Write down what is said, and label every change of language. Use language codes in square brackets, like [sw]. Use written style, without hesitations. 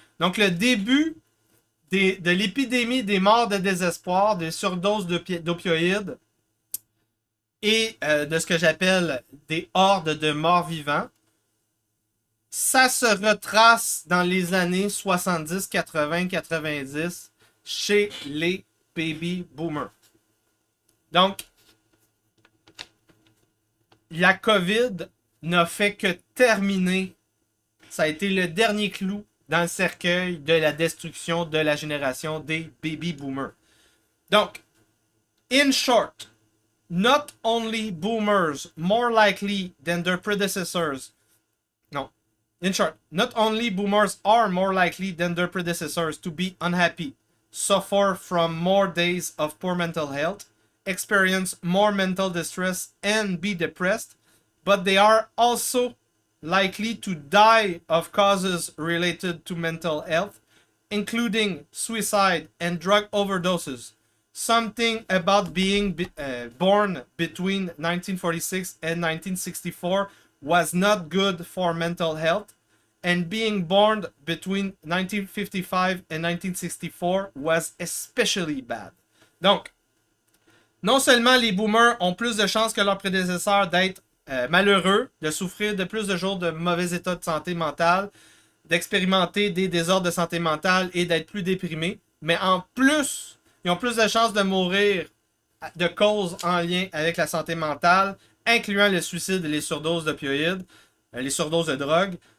[fr] Donc, le début de l'épidémie des morts de désespoir, des surdoses d'opioïdes et de ce que j'appelle des hordes de morts vivants, ça se retrace dans les années 70, 80, 90 chez les baby boomers. Donc, la COVID n'a fait que terminer. Ça a été le dernier clou dans le cercueil de la destruction de la génération des baby boomers. Donc, [en] in short, not only boomers more likely than their predecessors. No. In short, not only boomers are more likely than their predecessors to be unhappy, suffer from more days of poor mental health, experience more mental distress, and be depressed, but they are also likely to die of causes related to mental health, including suicide and drug overdoses. Something about being born between 1946 and 1964 was not good for mental health, and being born between 1955 and 1964 was especially bad. [fr] Donc, non seulement les boomers ont plus de chances que leurs prédécesseurs d'être malheureux, de souffrir de plus de jours de mauvais état de santé mentale, d'expérimenter des désordres de santé mentale et d'être plus déprimés, mais en plus, ils ont plus de chances de mourir de causes en lien avec la santé mentale, incluant le suicide et les surdoses d'opioïdes, les surdoses de drogue.